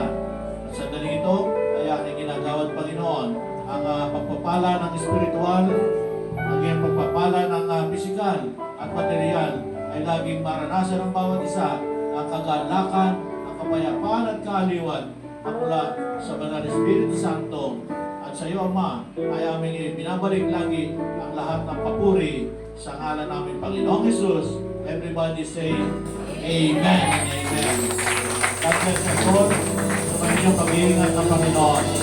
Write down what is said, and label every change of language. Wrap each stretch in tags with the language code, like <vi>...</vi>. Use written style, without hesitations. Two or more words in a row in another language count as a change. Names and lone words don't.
<tl>At sa ganito ay aking ginagawad, Panginoon, ang pagpapala ng espiritual, ang iyong pagpapala ng pisikal at material ay laging maranasan ng bawat isa ang kagalakan, ang kapayapaan at kaaliwan na mula sa Banal Espiritu Santo. At sa iyo, Ama, ay aming binabalik lagi ang lahat ng papuri sa ngalan namin, Panginoong Jesus.</tl> <en>Everybody say, Amen and Amen. God bless you all.</en> <tl>Sa inyong pag-iingat ng Panginoon.</tl>